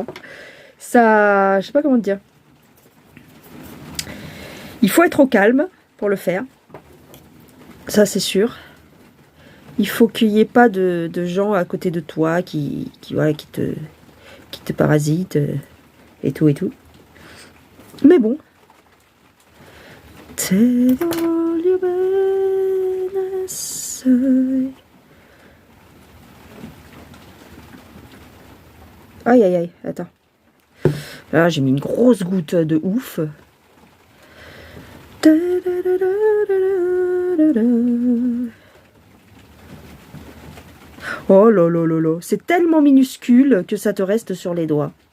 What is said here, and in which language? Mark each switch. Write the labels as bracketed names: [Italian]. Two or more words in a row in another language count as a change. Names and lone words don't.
[French] Ça, je sais pas comment te dire. Il faut être au calme pour le faire. Ça, c'est sûr. Il faut qu'il n'y ait pas de gens à côté de toi qui te parasitent et tout et tout. Mais bon. [Neapolitan] Te voglio bene assai. [French] Aïe aïe aïe, attends. Là, j'ai mis une grosse goutte de ouf. Oh là là là là, c'est tellement minuscule que ça te reste sur les doigts.